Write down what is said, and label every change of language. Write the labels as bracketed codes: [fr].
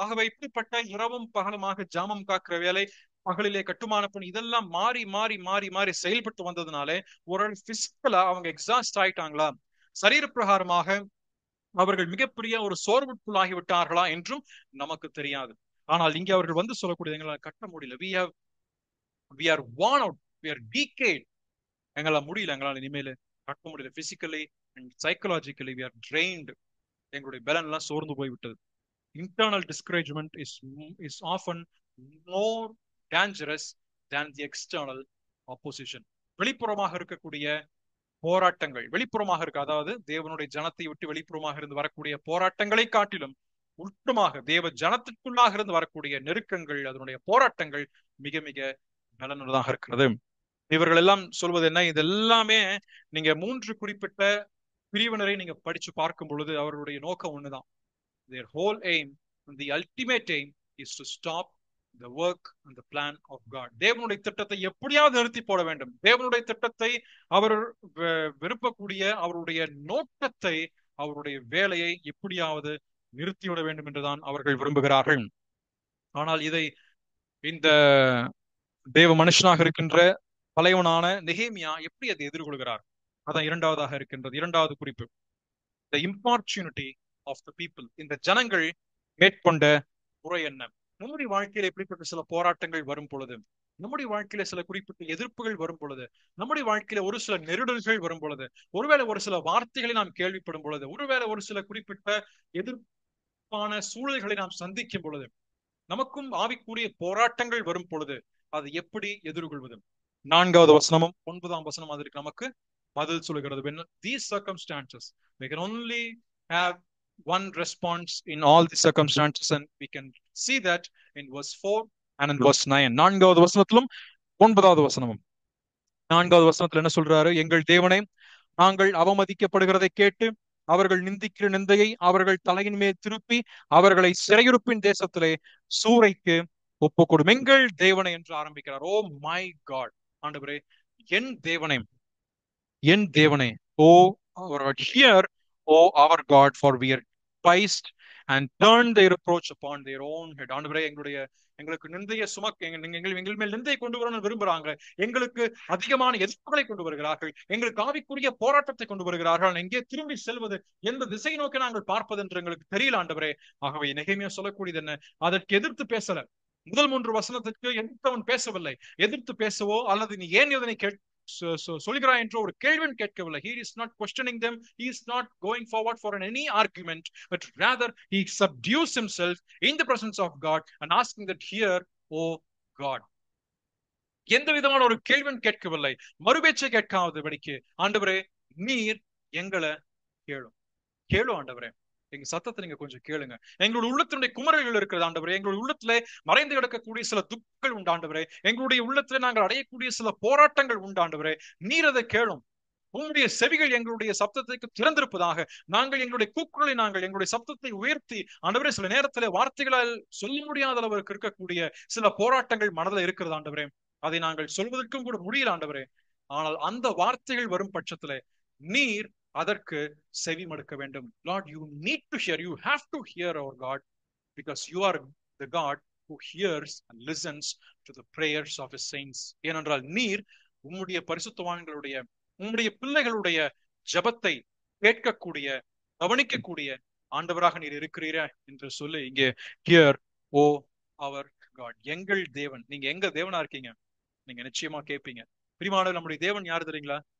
[ta] ஆகவே இப்படிப்பட்ட இரவும் பகலுமாக ஜாமம் காக்கிற வேலை, பகலிலே கட்டுமான பணி, இதெல்லாம் மாறி மாறி மாறி மாறி செயல்பட்டு வந்ததுனாலே ஒரு பிசிக்கலா அவங்க எக்ஸாஸ்ட் ஆயிட்டாங்களா, சரீர பிரகாரமாக அவர்கள் மிகப்பெரிய ஒரு சோர்வுக்குள்ளாகி விட்டார்களா என்றும் நமக்கு தெரியாது. ஆனால் இங்கே அவர்கள் சொல்லக்கூடிய, எங்களால் கட்ட முடியல, [en] we are worn out, we are decayed, [ta] எங்களால் முடியல, எங்களால் இனிமேல் கட்ட முடியல, [en] physically and psychologically we are drained, [ta] எங்களுடைய பலன் எல்லாம் சோர்ந்து போய்விட்டது. [en] Internal discouragement is often more dangerous than the external opposition. [ta] வெளிப்புறமாக இருக்கக்கூடிய போராட்டங்கள், வெளிப்புறமாக இருக்கு, அதாவது தேவனுடைய ஜனத்தை விட்டு வெளிப்புறமாக இருந்து வரக்கூடிய போராட்டங்களை காட்டிலும் உள்புறமாக தேவ ஜனத்திற்குள்ளாக இருந்து வரக்கூடிய நெருக்கங்கள், அதனுடைய போராட்டங்கள் மிக மிக பலனுள்ளதாக இருக்கிறது. இவர்கள் எல்லாம் சொல்வது என்ன? இதெல்லாமே நீங்க 3 குறிப்பிட்ட பிரிவினரை நீங்க படிச்சு பார்க்கும் பொழுது அவர்களுடைய நோக்கம் ஒண்ணுதான். [en] Their whole aim and the ultimate aim is to stop the work and the plan of God. [ta] தேவனுடைய திட்டத்தை எப்படியாவது நிறுத்தி போட வேண்டும். தேவனுடைய திட்டத்தை, அவர் விரும்பக்கூடிய அவருடைய நோக்கத்தை, அவருடைய வேலையை எப்படியாவது நிறுத்திவிட வேண்டும் என்றுதான் அவர்கள் விரும்புகிறார்கள். ஆனால் இதை இந்த தேவ மனுஷனாக இருக்கின்ற தலைவனான நெகேமியா எப்படி அதை எதிர்கொள்கிறார்? அதான் 2வதாக இருக்கின்றது. 2வது குறிப்பு, [en] the importunity of the people. [ta] இந்த ஜனங்கள் மேற்கொண்ட முறை என்ன? நம்முடைய வாழ்க்கையில எப்படிப்பட்ட சில போராட்டங்கள் வரும் பொழுது, நம்முடைய வாழ்க்கையில சில குறிப்பிட்ட எதிர்ப்புகள் வரும் பொழுது, நம்முடைய வாழ்க்கையில ஒரு சில நெருடல்கள் வரும் பொழுது, ஒருவேளை ஒரு சில வார்த்தைகளை நாம் கேள்விப்படும் பொழுது, ஒருவேளை ஒரு சில குறிப்பிட்ட எதிர்ப்பான சூழல்களை நாம் சந்திக்கும் பொழுது, நமக்கும் ஆவிக்குரிய போராட்டங்கள் வரும் பொழுது அதை எப்படி எதிர்கொள்வது? 4வது வசனமும் 9ஆம் வசனம் அதற்கு நமக்கு பதில் சொல்லுகிறது. [en] When these circumstances, we can only have one response in all the circumstances, and we can see that in verse 4 and in verse 9. [ta] 4வது வசனத்திலும் 9வது வசனமும். 4வது வசனத்துல என்ன சொல்றாரு? எங்கள் தேவனே, நாங்கள் அவமதிக்கப்படுகிறதை கேட்டு அவர்கள் நிந்திக்கிற நிந்தையை அவர்கள் தலையின் மேல் திருப்பி அவர்களை சிறையிருப்பின் தேசத்திலே சூறைக்கு ஒப்புக்கொடும். எங்கள் தேவனை என்று ஆரம்பிக்கிறார். [en] oh my God, [ta] ஆண்டவரே, என் தேவனே, என் தேவனே, [en] Oh hear oh our God, for we are despised and turned their reproach upon their own head. [ta] ஆண்டவரே, எங்களுக்கு நிந்தையை எங்கள் மேல் நிந்தையை கொண்டு வரணும்னு விரும்புறாங்க, எங்களுக்கு அதிகமான எதிர்ப்புகளை கொண்டு வருகிறார்கள், எங்களுக்கு ஆவிக்குரிய போராட்டத்தை கொண்டு வருகிறார்கள், எங்கே திரும்பி செல்வது, எந்த திசை நோக்கி நாங்கள் பார்ப்பது என்று எங்களுக்கு தெரியல ஆண்டவரே. ஆகவே நெகேமியா சொல்லக்கூடியது என்ன? அதற்கு எதிர்த்து பேசல. முதல் 3 வசனத்துக்கு எதிர்த்தவன் பேசவில்லை. எதிர்த்து பேசவோ அல்லது நீ ஏன் இதனை சொல்கிறாய் என்ற ஒரு கேள்வியும் கேட்கவில்லை. [en] He is not questioning them. He is not going forward for any argument, but rather he subdues himself in the presence of God and asking that, here, oh God. [ta] எந்த விதமான ஒரு கேள்வியும் கேட்கவில்லை, மறுபேச்சை கேட்காதபடிக்கு, ஆண்டவரே, நீர் எங்களை கேளும், கேளு ஆண்டவரே, எங்க சத்தத்தை நீங்க கொஞ்சம் கேளுங்க. எங்களுடைய உள்ளத்தினுடைய குமரல்கள் இருக்கிறது ஆண்டவரே. எங்களுடைய உள்ளத்திலே மறைந்து கிடக்கக்கூடிய சில துக்கங்கள் உண்டாண்டவரே. எங்களுடைய உள்ளத்திலே நாங்கள் அடையக்கூடிய சில போராட்டங்கள் உண்டாண்டவரே. நீர் அதை கேளும். உங்களுடைய செவிகள் எங்களுடைய சப்தத்துக்கு திறந்திருப்பதாக. நாங்கள் எங்களுடைய கூக்குரலை எங்களுடைய சப்தத்தை உயர்த்தி ஆண்டவரே, சில நேரத்தில் வார்த்தைகளால் சொல்ல முடியாத அளவுக்கு இருக்கக்கூடிய சில போராட்டங்கள் மனதில் இருக்கிறது ஆண்டவரே. அதை நாங்கள் சொல்வதற்கும் கூட முடியல ஆண்டவரே. ஆனால் அந்த வார்த்தைகள் வரும் பட்சத்துல நீர் அதற்கு செவி மடுக்க வேண்டும். [en] Lord, you need to hear. You have to hear, our God, because you are the God who hears and listens to the prayers of his saints. [ta] ஏனென்றால் நீர் உம்முடைய பரிசுத்தவான்களுடைய, உம்முடைய பிள்ளைகளுடைய ஜபத்தை கேட்கக்கூடிய, கவனிக்கக்கூடிய ஆண்டவராக நீர் இருக்கிறீரா என்று சொல்லி இங்கே [en] hear oh our God, [ta] எங்கள் தேவன். நீங்க எங்க தேவனா இருக்கீங்க, நீங்க நிச்சயமா கேட்பீங்க. பிரியமானவர்களே, நம்முடைய தேவன் யார் தெரியுங்களா?